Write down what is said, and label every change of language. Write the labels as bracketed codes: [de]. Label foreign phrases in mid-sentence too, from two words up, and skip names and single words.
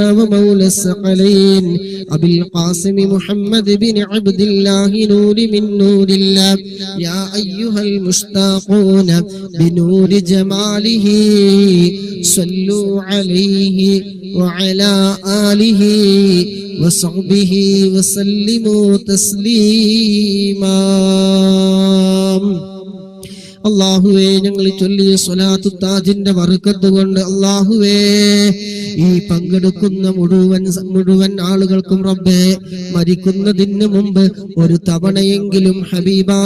[ar] ومولى الثقلين أبي القاسم محمد بن عبد الله نور من نور الله يا أيها المشتاقون بنور جماله صلوا عليه وعلى آله وصحبه وسلموا تسليما [ml] അല്ലാഹുവേ ഞങ്ങൾ ചൊല്ലിയ സ്വലാത്തു താജിന്റെ ബർക്കത്ത് കൊണ്ട് അല്ലാഹുവേ ഈ പങ്കെടുക്കുന്ന മുഴുവൻ ആളുകൾക്കും റബ്ബേ മരിക്കുന്നതിന് മുമ്പ് ഒരു തവണയെങ്കിലും ഹബീബായ